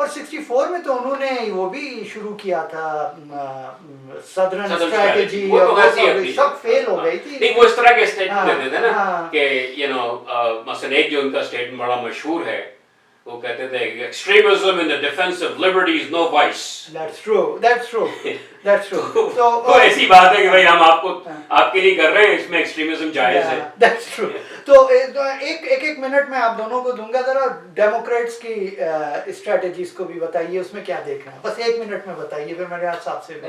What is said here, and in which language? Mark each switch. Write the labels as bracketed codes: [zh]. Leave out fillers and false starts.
[hi] और 64 में तो उन्होंने वो भी शुरू किया था सदर्न स्ट्रेटजी, वो तो वैसे ही सब फेल हो गई थी। नहीं वो इस तरह के स्टेटमेंट देते थे ना कि [en] you know [hi] मसलन एक जो उनका स्टेटमेंट बड़ा मशहूर है वो कहते थे [en] extremism in the defense of liberty is no vice। That's true, that's true, that's true। [hi] तो ऐसी बात है कि भाई हम आपको आपके लिए कर रहे हैं, इसमें एक्सट्रीमिज्म जायज है। [en] That's true। [hi] तो एक मिनट में आप दोनों को दूंगा, जरा डेमोक्रेट्स की स्ट्रेटजीज को भी बताइए, उसमें क्या देखना है, बस 1 मिनट में बताइए, फिर मेरे हिसाब से